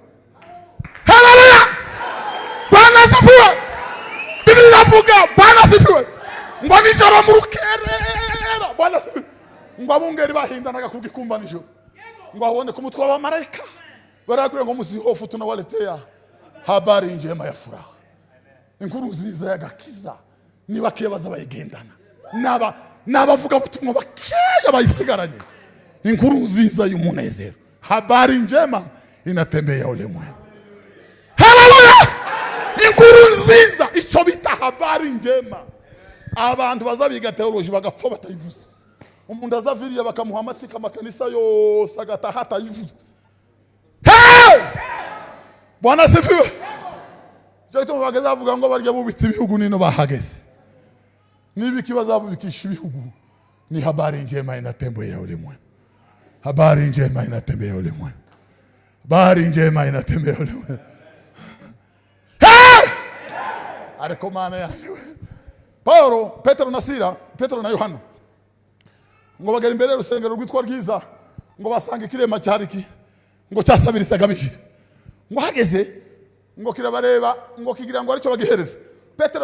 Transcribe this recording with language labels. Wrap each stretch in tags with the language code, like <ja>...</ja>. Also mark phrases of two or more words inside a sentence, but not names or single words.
<sw>Haleluya! Bwana sifiwe.</sw> <rw>Bibiliya ivuga</rw> <sw>Bwana sifiwe</sw> <rw>ngo nijoro mu rukerera,</rw> <sw>Bwana sifiwe,</sw> <rw>ngo abungeri bahindanaga kugikumba nijoro, ngo abone ku mutwe w'abamarayika baragwira ngo muzihofu</rw> <sw>tunawaletea habari njema ya furaha,</sw> <rw>inkuru nziza y'agakiza. Niba kebaza bayigendana n'abavuga butumwa bakeya bayisigaranye, inkuru nziza y'umunezero,</rw> <sw>habari njema inatembea ulimwengu.</sw> <rw>Haleluya! Inkuru nziza icyo bita</rw> <sw>habari njema.</sw> <rw>Abantu bazabiga teoloji bagapfa batayivuze. Umuntu azaviriye bakamuha amatika amakanisa yose agataha atayivuze.</rw> <sw>Bwana sifiwe.</sw> <rw>Cyo gituma bageze bavuga ngo barya bubitse ibihugu nino bahageze. Niba ikibazabubikisha ibihugu ni</rw> <sw>habari njema inatembea ulimwengu. Habari njema inatembea ulimwengu. Habari njema inatembea ulimwengu.</sw> <rw>Ariko mana yawe Paulo, Petero na Sila, Petero na Yohana ngo bagera imbere y'urusengero rwitwa Rwiza, ngo basanga ikirema cyariki ngo cyasabirisaga bishira, ngo hageze ngo kirabareba ngo kigira ngo aricyo bagihereza.</rw>